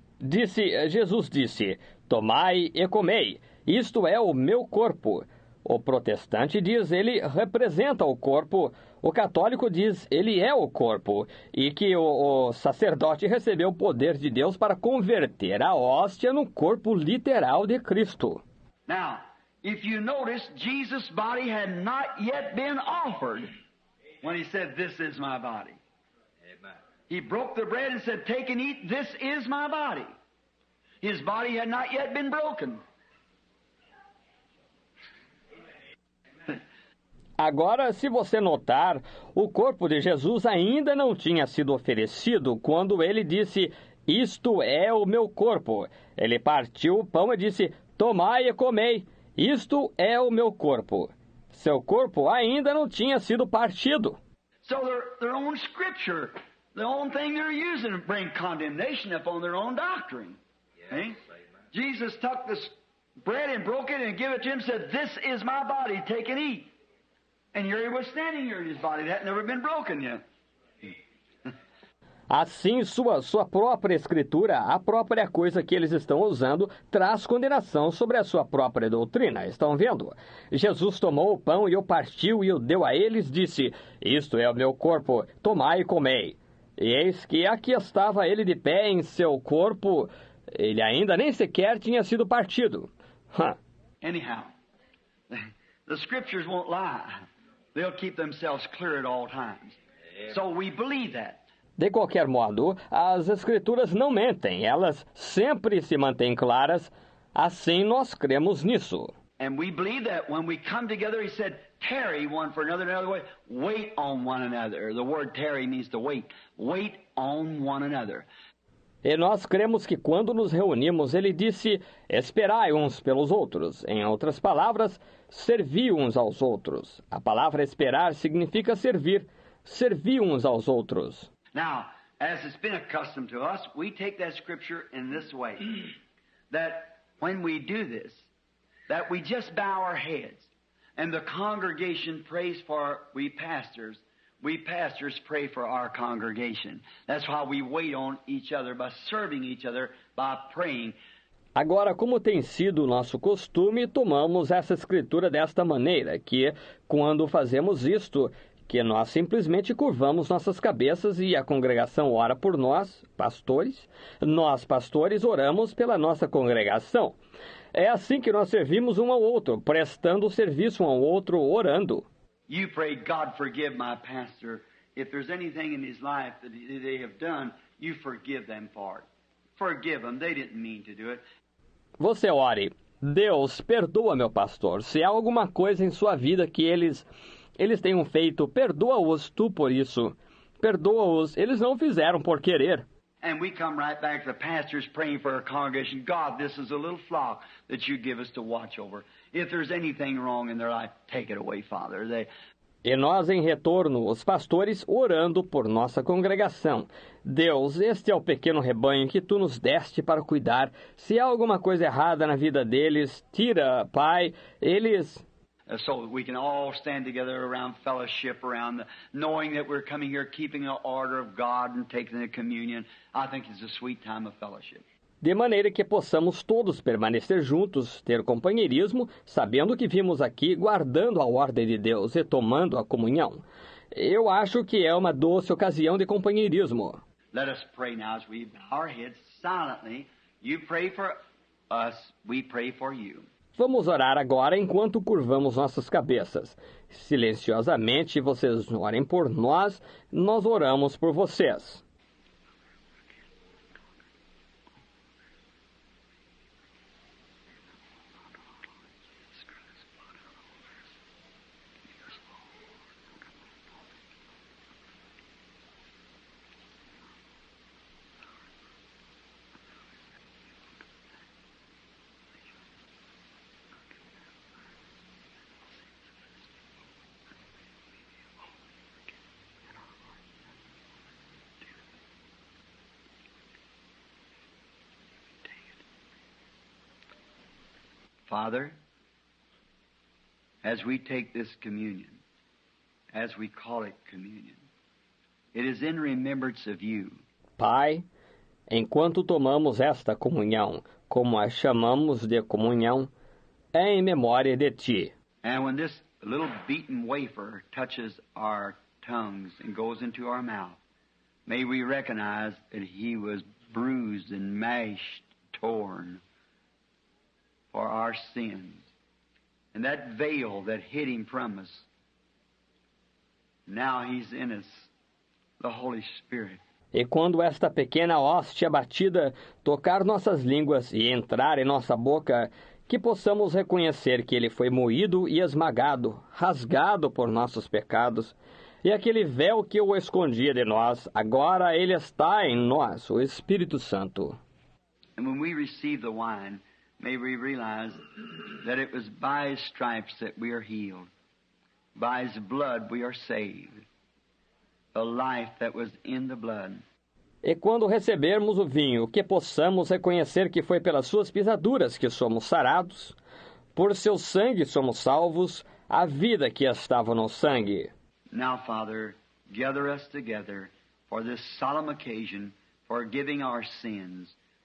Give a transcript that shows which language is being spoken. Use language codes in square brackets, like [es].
[pt] Jesus disse, tomai e comei, isto é o meu corpo. O protestante diz, ele representa o corpo. O católico diz, ele é o corpo. E que o sacerdote recebeu o poder de Deus para converter a hóstia no corpo literal de Cristo. [en] Now, if you notice, Jesus' body had not yet been offered when he said, "This is my body." Amen. He broke the bread and said, "Take and eat, this is my body." His body had not yet been broken. [pt] Agora, se você notar, o corpo de Jesus ainda não tinha sido oferecido quando ele disse, isto é o meu corpo. Ele partiu o pão e disse, tomai e comei, isto é o meu corpo. Seu corpo ainda não tinha sido partido. [en] So their own scripture, the own thing they're using to bring condemnation upon their own doctrine. Yes. Jesus took this bread and broke it and gave it to him and said, "This is my body, take and eat." And here he was standing here in his body. That had never been broken yet. [pt] Assim, sua própria escritura, a própria coisa que eles estão usando, traz condenação sobre a sua própria doutrina. Estão vendo? Jesus tomou o pão e o partiu e o deu a eles, disse, isto é o meu corpo, tomai e comei. E eis que aqui estava ele de pé em seu corpo, ele ainda nem sequer tinha sido partido. [en] Anyhow, the scriptures won't lie. They'll keep themselves clear at all times. So we believe that. [pt] De qualquer modo, as escrituras não mentem, elas sempre se mantêm claras, assim nós cremos nisso. [en] And we believe that when we come together, he said, tarry one for another, another way, wait on one another. The word tarry means to wait. Wait on one another. [pt] E nós cremos que quando nos reunimos, ele disse, esperai uns pelos outros. Em outras palavras, servi uns aos outros. A palavra esperar significa servir. Servi uns aos outros. [en] Now, as it's been accustomed to us, we take that scripture in this way. That when we do this, that we just bow our heads. And the congregation prays for we pastors. We pastors pray for our congregation. That's why we wait on each other, by serving each other, by praying. [pt] Agora, como tem sido o nosso costume, tomamos essa escritura desta maneira, que, quando fazemos isto, que nós simplesmente curvamos nossas cabeças e a congregação ora por nós, pastores. Nós, pastores, oramos pela nossa congregação. É assim que nós servimos um ao outro, prestando serviço um ao outro, orando. [en] You pray, God forgive my pastor. If there's anything in his life that they have done, you forgive them for it. Forgive them. They didn't mean to do it. [pt] Você ore, Deus, perdoa meu pastor. Se há alguma coisa em sua vida que eles tenham feito, perdoa-os tu por isso. Perdoa-os, eles não fizeram por querer. [en] And we come right back to the pastors praying for our congregation. God, this is a little flock that you give us to watch over. If there's anything wrong in their life, take it away, Father. [pt] E nós, em retorno, os pastores, orando por nossa congregação. Deus, este é o pequeno rebanho que tu nos deste para cuidar. Se há alguma coisa errada na vida deles, tira, Pai, eles... [en] So that we can all stand together around fellowship, knowing that we're coming here, keeping the order of God and taking the communion. I think it's a sweet time of fellowship. [pt] De maneira que possamos todos permanecer juntos, ter companheirismo, sabendo que vimos aqui guardando a ordem de Deus e tomando a comunhão. Eu acho que é uma doce ocasião de companheirismo. [en] Let us pray now as we bow our heads silently. You pray for us, we pray for you. [pt] Vamos orar agora enquanto curvamos nossas cabeças. Silenciosamente, vocês orem por nós, nós oramos por vocês. [en] Father, as we take this communion, as we call it communion, it is in remembrance of you. [pt] Pai, enquanto tomamos esta comunhão, como a chamamos de comunhão, é em memória de Ti. [en] And when this little beaten wafer touches our tongues and goes into our mouth, may we recognize that He was bruised and mashed, torn for our sins. And that veil that hid Him from us, now He's in us, the Holy Spirit. [pt] E quando esta pequena hóstia batida tocar nossas línguas e entrar em nossa boca, que possamos reconhecer que Ele foi moído e esmagado, rasgado por nossos pecados, e aquele véu que o escondia de nós, agora Ele está em nós, o Espírito Santo. [en] And when we receive the wine, may we realize that it was by His stripes that we are healed. By His blood we are saved. The life that was in the blood. [pt] E quando recebermos o vinho, que possamos reconhecer que foi pelas suas pisaduras que somos sarados, por seu sangue somos salvos, a vida que estava no sangue. [en] Now, Father, gather us together for this solemn occasion, forgiving our sins.